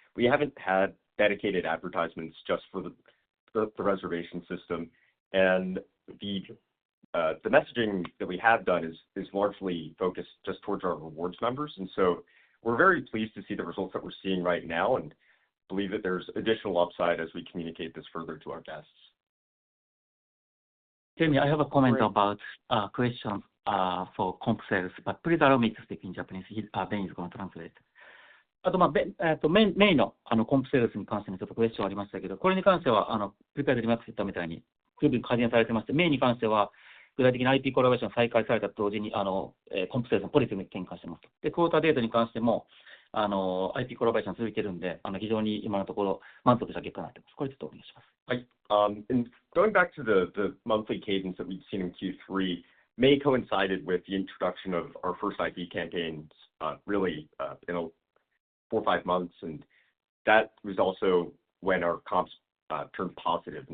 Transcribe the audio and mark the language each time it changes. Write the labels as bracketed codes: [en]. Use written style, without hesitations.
[en] We haven't had dedicated advertisements just for the reservation system, and the messaging that we have done is largely focused just towards our rewards members, and so we're very pleased to see the results that we're seeing right now, and believe that there's additional upside as we communicate this further to our guests. Jamie, I have a comment Great. about question for comp sales, but please allow me to speak in Japanese. Ben is going to translate. [ja] あと、メインのコンプセールスに関してのちょっとクエスチョンありましたけど、これに関しては、プリペアでリマックス言ったみたいに、十分改善されてまして、メインに関しては、具体的な IP コラボレーション再開されたと同時に、コンプセールスのポリシーに転換してますと。で、クォーターデータに関しても、IP コラボレーション続いてるんで、非常に今のところ満足した結果になってます。これちょっとお願いします。 [en] And going back to the monthly cadence that we've seen in Q3, May coincided with the introduction of our first IP campaigns, really, 4 or 5 months, and that was also when our comps turned positive.